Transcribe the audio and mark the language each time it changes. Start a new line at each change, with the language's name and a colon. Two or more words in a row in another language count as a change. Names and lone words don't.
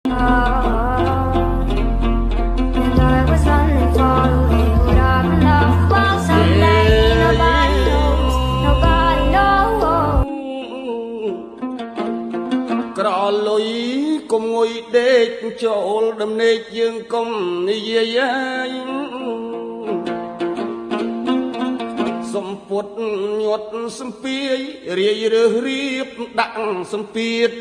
English: And I was running far away, would I run off? Well, someday nobody knows, nobody knows.
Khmer: ក្រលុយកុំងុយដេកចូលដំណេកយើងកុំនិយាយសំពុត ញាត់សំពីយរាយរើសរៀបដាក់សំពៀត